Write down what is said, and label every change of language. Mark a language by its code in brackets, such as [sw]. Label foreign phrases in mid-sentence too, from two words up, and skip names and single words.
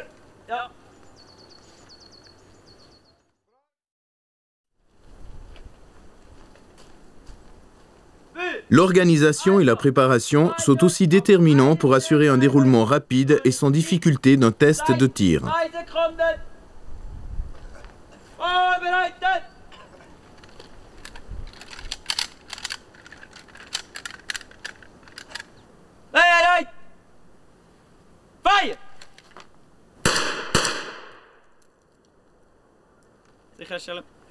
[de] Ja. [fr] L'organisation et la préparation sont aussi déterminants pour assurer un déroulement rapide et sans difficulté d'un test de tir. [de] 2 Sekunden! Vorbereitet! Bereit! Feuer! Sicherstellen.